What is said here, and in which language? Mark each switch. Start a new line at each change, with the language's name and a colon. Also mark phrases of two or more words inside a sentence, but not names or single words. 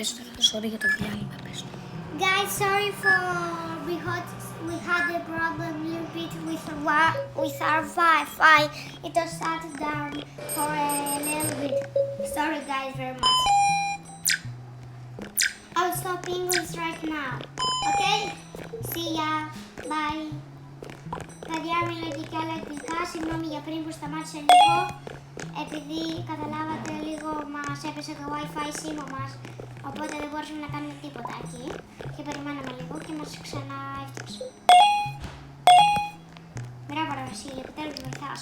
Greek: Πες το, sorry για το διάλειμμα, πες το.
English: Guys, sorry for we had a problem a little bit with our Wi-Fi. It was shut down for a little bit. Sorry guys very much. I'll stop English right now. Okay? See ya. Bye.
Greek: Παιδιά, μιλάτε και άλλα αγγλικά. Συγγνώμη για πριν που σταμάτησε λίγο. Επειδή καταλάβατε λίγο μας έπεσε το Wi-Fi σήμα μας. Οπότε δεν μπορούσαμε να κάνουμε τίποτα εκεί. Και περιμέναμε λίγο και μας ξανά έφτιαξε. Μπράβο ρε Βασίλη, επιτέλους βοηθάς.